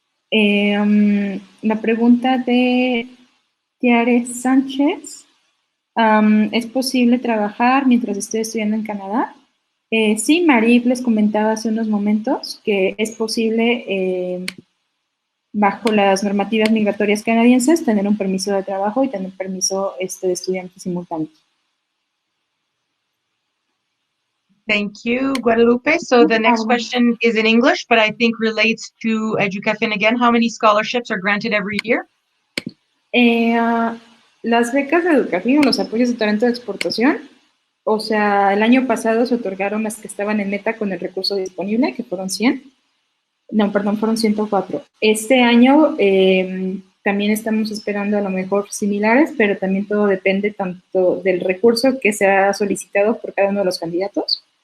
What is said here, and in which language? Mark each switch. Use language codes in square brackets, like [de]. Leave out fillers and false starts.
[es] La pregunta de Tiare Sánchez, ¿es posible trabajar mientras estoy estudiando en Canadá? Sí, Marie les comentaba hace unos momentos que es posible bajo las normativas migratorias canadienses, tener un permiso de trabajo y tener permiso de estudiante simultáneo. [en] Thank you, Guadalupe. So the next question is in English, but I think relates to EDUCAFIN again. How many scholarships are granted every year? [es] Las becas de EDUCAFIN o los apoyos de talento de exportación, o sea, el año pasado se otorgaron las que estaban en meta con el recurso disponible, que fueron 100. No, perdón, fueron 104. Este año también estamos esperando a lo mejor similares, pero también todo depende tanto del recurso que se ha solicitado por cada uno de los candidatos.